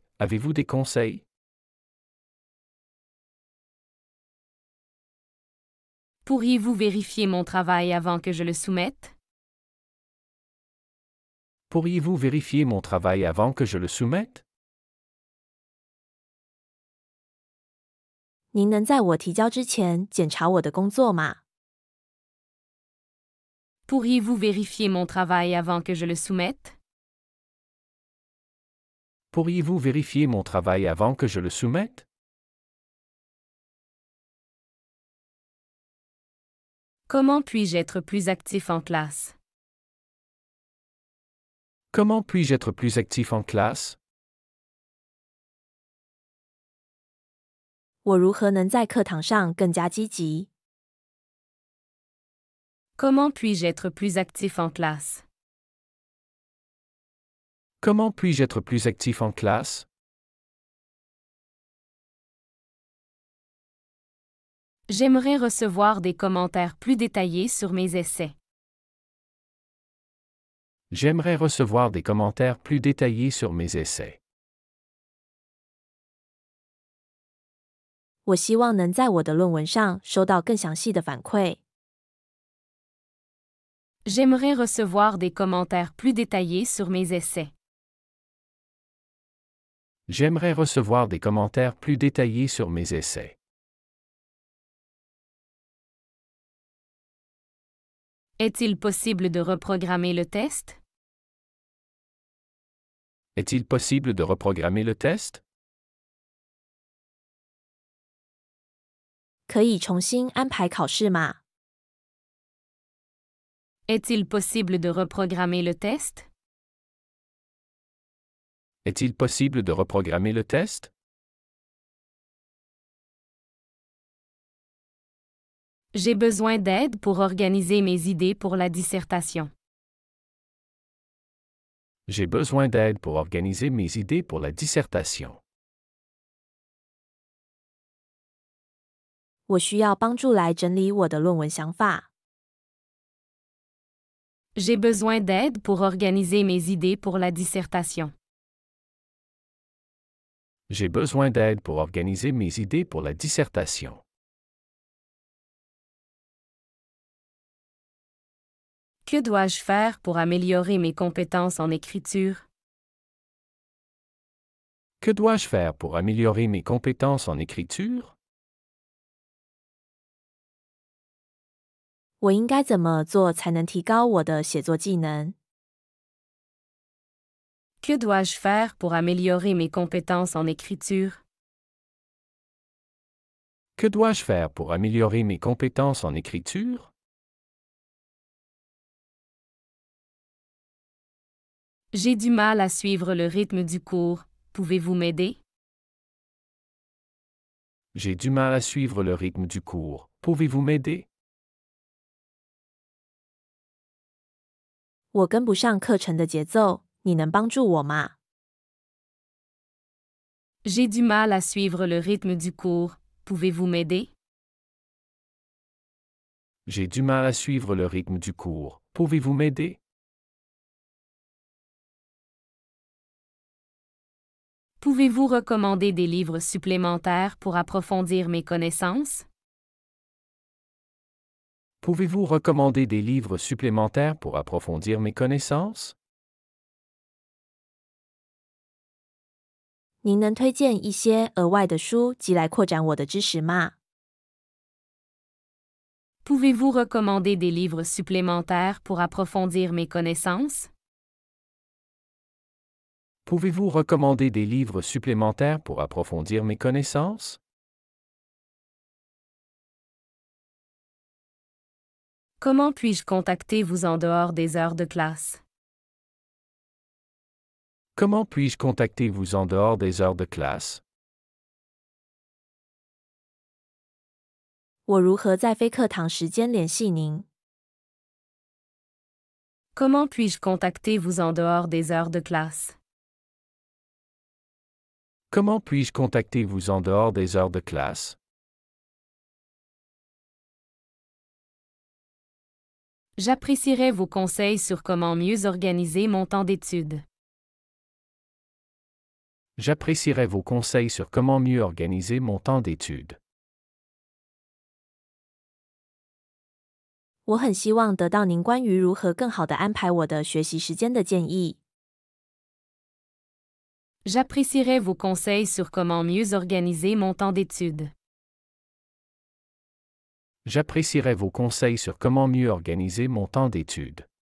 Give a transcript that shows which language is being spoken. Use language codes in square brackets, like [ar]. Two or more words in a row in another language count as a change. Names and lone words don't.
[fr] Avez-vous des conseils? Pourriez-vous vérifier mon travail avant que je le soumette? Pourriez-vous vérifier mon travail avant que je le soumette? [zh] 您能在我提交之前检查我的工作吗？ [fr] Pourriez-vous vérifier mon travail avant que je le soumette? Pourriez-vous vérifier mon travail avant que je le soumette? Comment puis-je être plus actif en classe? Comment puis-je être plus actif en classe? [zh] 我如何能在课堂上更加积极？ [fr] Comment puis-je être plus actif en classe? Comment puis-je être plus actif en classe? J'aimerais recevoir des commentaires plus détaillés sur mes essais. J'aimerais recevoir des commentaires plus détaillés sur mes essais. [zh] 我希望能在我的论文上收到更详细的反馈。 [fr] J'aimerais recevoir des commentaires plus détaillés sur mes essais. J'aimerais recevoir des commentaires plus détaillés sur mes essais. Est-il possible de reprogrammer le test? Est-il possible de reprogrammer le test? [zh] 可以重新安排考试吗？ [fr] Est-il possible de reprogrammer le test? Est-il possible de reprogrammer le test? J'ai besoin d'aide pour organiser mes idées pour la dissertation. J'ai besoin d'aide pour organiser mes idées pour la dissertation. [zh] 我需要帮助来整理我的论文想法。 [fr] J'ai besoin d'aide pour organiser mes idées pour la dissertation. J'ai besoin d'aide pour organiser mes idées pour la dissertation. Que dois-je faire pour améliorer mes compétences en écriture? Que dois-je faire pour améliorer mes compétences en écriture? [zh] 我应该怎么做才能提高我的写作技能？ [fr] Que dois-je faire pour améliorer mes compétences en écriture? Que dois-je faire pour améliorer mes compétences en écriture? J'ai du mal à suivre le rythme du cours. Pouvez-vous m'aider? J'ai du mal à suivre le rythme du cours. Pouvez-vous m'aider? [zh] 我跟不上课程的节奏，你能帮助我吗？ [fr] J'ai du mal à suivre le rythme du cours. Pouvez-vous m'aider? J'ai du mal à suivre le rythme du cours. Pouvez-vous m'aider? Pouvez-vous recommander des livres supplémentaires pour approfondir mes connaissances? Pouvez-vous recommander des livres supplémentaires pour approfondir mes connaissances? [zh] 您能推荐一些额外的书及来扩展我的知识吗？ [fr] Pouvez-vous recommander des livres supplémentaires pour approfondir mes connaissances? Pouvez-vous recommander des livres supplémentaires pour approfondir mes connaissances? Comment puis-je contacter vous en dehors des heures de classe? Comment puis-je contacter vous en dehors des heures de classe? [zh] 我如何在非课堂时间联系您？ [fr] Comment puis-je contacter vous en dehors des heures de classe? Comment puis-je contacter vous en dehors des heures de classe? J'apprécierais vos conseils sur comment mieux organiser mon temps d'études. J'apprécierais vos conseils sur comment mieux organiser mon temps d'études. [zh] 我很希望得到您关于如何更好地安排我的学习时间的建议。 [fr] J'apprécierais vos conseils sur comment mieux organiser mon temps d'études. J'apprécierais vos conseils sur comment mieux organiser mon temps d'études.